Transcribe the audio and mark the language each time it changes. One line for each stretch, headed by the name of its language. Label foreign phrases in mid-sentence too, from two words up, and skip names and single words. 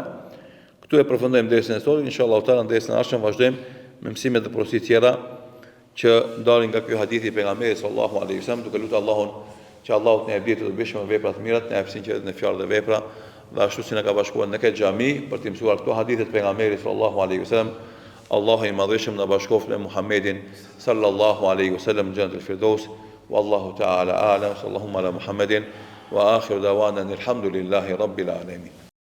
Albanian: Këtu e përfundojmë dersin e sotëm,
Arabic: إن شاء الله تعالى
Albanian: në dersin e ardhshëm vazhdojmë me mësimet dhe porosit tjera që dalin nga ky hadithi pejgamberit
Arabic: صلى الله عليه وسلم,
Albanian: duke lutur Allahun që Allahu të na bëjë të bëjmë vepra të mira, të na hapësin që në fjalë dhe vepra, dhe ashtu si na ka bashkuar në këtë xhami për të mësuar këto hadithe të pejgamberit
Arabic: صلى الله عليه وسلم.
Albanian: Allahu i madhëshëm na bashkoft me Muhammedin
Arabic: صلى الله عليه وسلم
Albanian: në
Arabic: جنة الفردوس. والله تعالى أعلم. صلى الله على محمد وآخر دعوانا الحمد لله رب العالمين.